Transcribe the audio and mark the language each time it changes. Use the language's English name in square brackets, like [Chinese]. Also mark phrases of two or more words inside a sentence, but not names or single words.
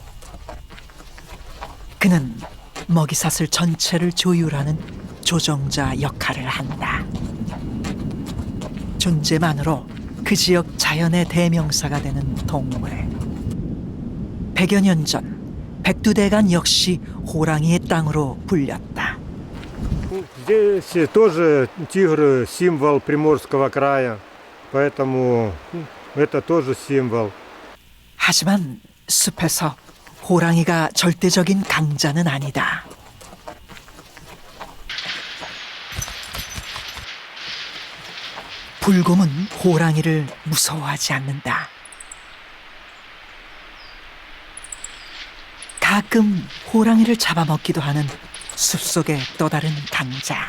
[Korean] 그는 먹이사슬 전체를 조율하는 조정자 역할을 한다. 존재만으로 그 지역 자연의 대명사가 되는 동물. 100여 년 전 백두대간 역시 호랑이의 땅으로 불렸다. [Russian] Здесь тоже тигр символ Приморского края, поэтому это тоже символ. [Korean] 하지만 숲에서 호랑이가 절대적인 강자는 아니다. 불곰은 호랑이를 무서워하지 않는다. 가끔 호랑이를 잡아먹기도 하는 숲속의 또 다른 강자.